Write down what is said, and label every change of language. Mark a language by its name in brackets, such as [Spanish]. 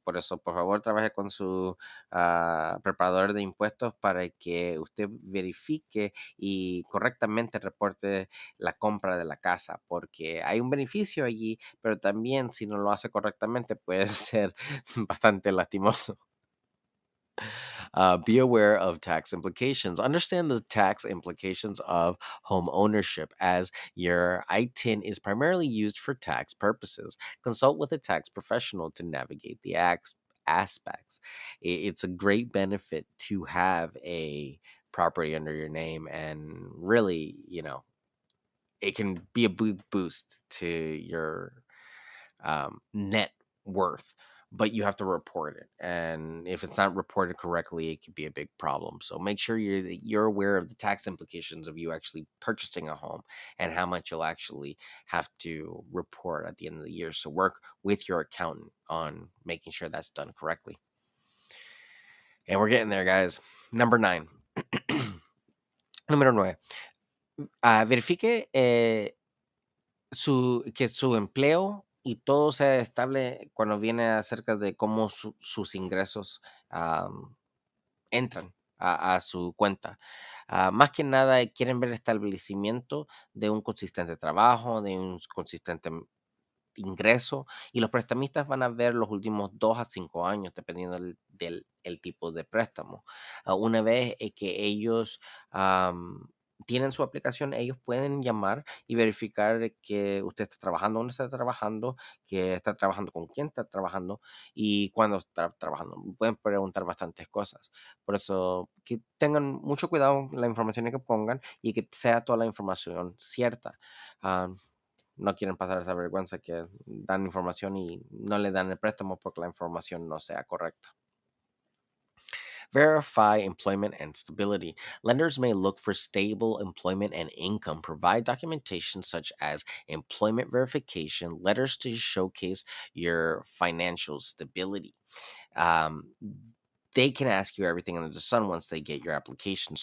[Spanish] Por eso, por favor, trabaje con su preparador de impuestos para que usted verifique y correctamente reporte la compra de la casa, porque hay un beneficio allí, pero también si no lo hace correctamente puede ser bastante lastimoso. [English] Be aware of tax implications. Understand the tax implications of home ownership, as your ITIN is primarily used for tax purposes. Consult with a tax professional to navigate the aspects. It's a great benefit to have a property under your name, and really, it can be a big boost to your net worth, but you have to report it. And if it's not reported correctly, it could be a big problem. So make sure you're aware of the tax implications of you actually purchasing a home and how much you'll actually have to report at the end of the year. So work with your accountant on making sure that's done correctly. And we're getting there, guys. Number 9. [Spanish] Número 9. Verifique que su empleo y todo sea estable cuando viene acerca de cómo sus ingresos entran a su cuenta. Más que nada, quieren ver el establecimiento de un consistente trabajo, de un consistente ingreso, y los prestamistas van a ver los últimos 2 a 5 años, dependiendo el tipo de préstamo. Una vez que ellos tienen su aplicación, ellos pueden llamar y verificar de que usted está trabajando, dónde está trabajando, que está trabajando con quién está trabajando y cuándo está trabajando. Pueden preguntar bastantes cosas. Por eso, que tengan mucho cuidado en la información que pongan y que sea toda la información cierta. Ah, no quieren pasar esa vergüenza que dan información y no le dan el préstamo porque la información no sea correcta. [English] Verify employment and stability. Lenders may look for stable employment and income. Provide documentation such as employment verification, letters to showcase your financial stability. Um, they can ask you everything under the sun once they get your application.